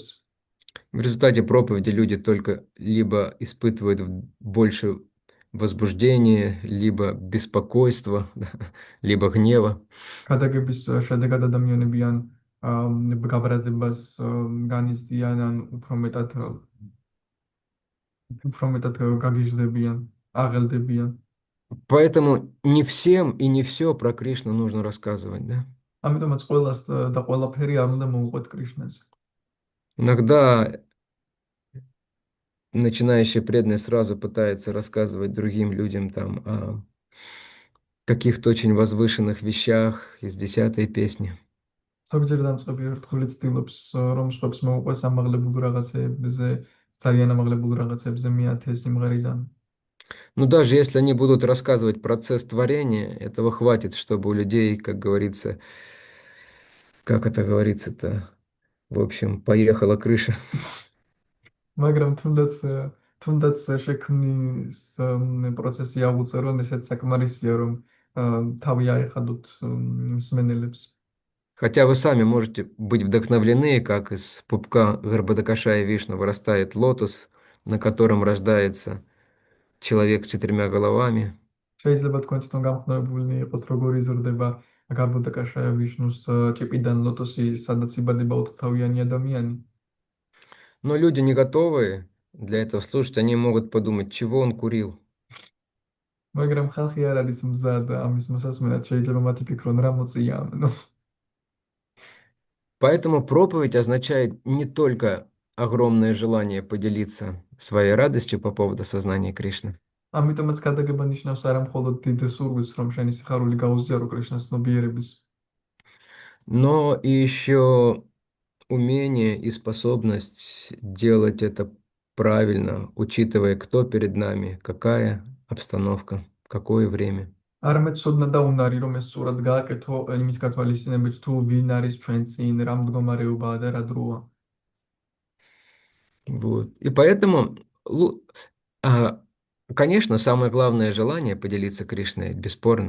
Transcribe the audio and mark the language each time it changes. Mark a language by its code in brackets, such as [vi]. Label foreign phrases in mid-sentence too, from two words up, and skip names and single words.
[ru] В результате проповеди люди только либо испытывают больше возбуждения, либо беспокойства, либо гнева. [ka] ქადაგების შედეგად ადამიანები ან გაბრაზებას განიცდიან, ან უფრო მეტად გაგიჟდებიან, აღელდებიან. [ru] Поэтому не всем и не все про Кришну нужно рассказывать, да? [ka] ამიტომაც ყველას და ყველაფერი არ უნდა მოუყვეთ კრიშნაზე. [ru] Иногда начинающий преданный сразу пытается рассказывать другим людям там о каких-то очень возвышенных вещах из 10-й песни. [ka] ზოგჯერ დამწყები ერთგული ცდილობს რომ სხვებს მოუყვეს ამაღლებულ რაღაცებზე, ძალიან ამაღლებულ რაღაცებზე მე-10 სიმღერიდან. [ru] Но даже если они будут рассказывать процесс творения, этого хватит, чтобы у людей, как говорится, как это говорится-то, в общем, поехала крыша. [ka] მაგრამ თუნდაც შექმნის პროცესი აღუწერონ, ესეც საკმარისია, რომ თავი აეხადოთ მსმენელებს. [ru] Хотя вы сами можете быть вдохновлены, как из пупка горбатокаша и вишны вырастает лотос, на котором рождается человек с четырьмя головами. [ka] შეიძლება თქვენ თვითონ გამხნევებული იყოთ, როგორ იზრდება გარბოდაკაშაია ვიშნუს ჭიპიდან ლოტოსი, სადაც იბადება ოთხთავიანი ადამიანი. [ru] Но люди не готовые для этого слушать, они могут подумать, чего он курил. [ka] მაგრამ ხალხი არ არის მზად ამის მოსასმენად, შეიძლება მათი ფიქრონ რა მოწია. ნუ [ru] Поэтому проповедь означает не только огромное желание поделиться своей радостью по поводу сознания Кришны, [ka] ამიტომაც გადაგება ნიშნავს არა მხოლოდ დიდ სურვილს, რომ შენი სიხარული გაუზიარო კრიშნას ცნობიერების, [ru] но и еще умение и способность делать это правильно, учитывая, кто перед нами, какая обстановка, какое время. [ka] არამედ სოდნა და უნარი, რომ ეს სწორად გააკეთო იმის გათვალისწინებით, თუ ვინ არის ჩვენ წინ, რა მდგომარეობაა და რა დროა. [ru] Вот. И поэтому, а, конечно, самое главное желание поделиться Кришной, бесспорно.